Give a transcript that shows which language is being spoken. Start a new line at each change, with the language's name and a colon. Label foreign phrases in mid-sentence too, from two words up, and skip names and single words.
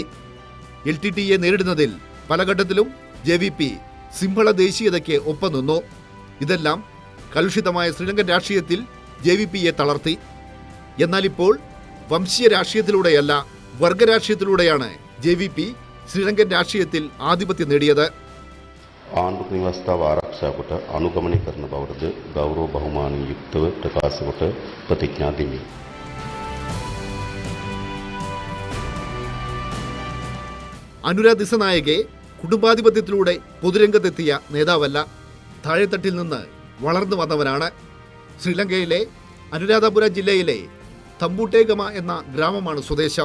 Malayalam: LTTയെ നേരിടുന്നതിൽ പല ഘട്ടത്തിലും JVP സിംഹള ദേശീയതയ്ക്ക് ഒപ്പം നിന്നു. ഇതെല്ലാം കലുഷിതമായ ശ്രീലങ്കൻ രാഷ്ട്രീയത്തിൽ JVPയെ തളർത്തി. എന്നാൽ ഇപ്പോൾ വംശീയ രാഷ്ട്രീയത്തിലൂടെയല്ല, വർഗരാഷ്ട്രീയത്തിലൂടെയാണ് JVP ശ്രീലങ്കൻ രാഷ്ട്രീയത്തിൽ ආධිපත්‍ය നേടിയത്.
Sinhala: ආණ්ඩුක ව්‍යවස්ථාව ආරක්ෂා කොට අනුගමනය කරන බවද ගෞරව බහුමානයෙන් යුක්තව ප්‍රකාශ කොට ප්‍රතිඥා දෙමි.
Malayalam: അനുര ദിസനായകെ കുടുംബാധിപത്യത്തിലൂടെ പൊതുരംഗത്തെത്തിയ നേതാവല്ല, താഴെത്തട്ടിൽ നിന്ന് വളർന്നു വന്നവനാണ്. ശ്രീലങ്കയിലെ അനുരാധപുര ജില്ലയിലെ തമ്പൂട്ടേഗമ എന്ന ഗ്രാമമാണ് സ്വദേശം.